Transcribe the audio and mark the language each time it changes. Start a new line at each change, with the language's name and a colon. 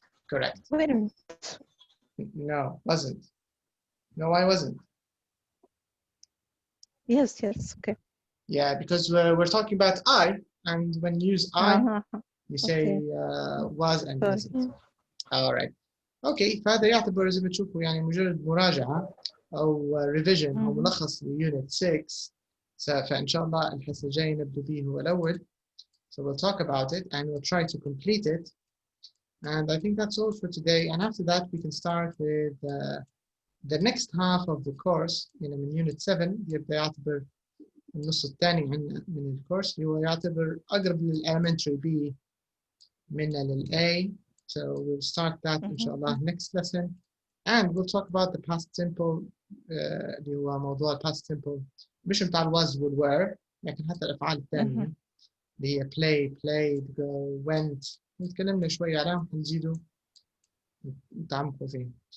English: Correct. Weren't. No, wasn't. No, I wasn't. Yes, okay. Yeah, because we're talking about I, and when you use I, you say was and wasn't. All right.
Arabic: Okay, فهذا يعتبر زي ما تشوفوا يعني مجرد مراجعة أو revision أو ملخص لunit 6. فإن شاء الله الحصة الجاية نبدأ به هو الأول.
English: So we'll talk about it and we'll try to complete it. And I think that's all for today. And after that, we can start with the next half of the course.
Arabic: من unit 7 يبدأ يعتبر النص الثاني من الكورس اللي هو يعتبر أقرب للelementary B منه للA.
English: So we'll start that inshallah next lesson. And we'll talk about the past simple
Arabic: اللي هو موضوع
English: past simple
Arabic: مش بتاع
English: was would were
Arabic: لكن حتى الأفعال الثانية اللي هي
English: play, played, go, went.
Arabic: نتكلمنا شوية عليهم نزيدوا نتعمقوا فيه.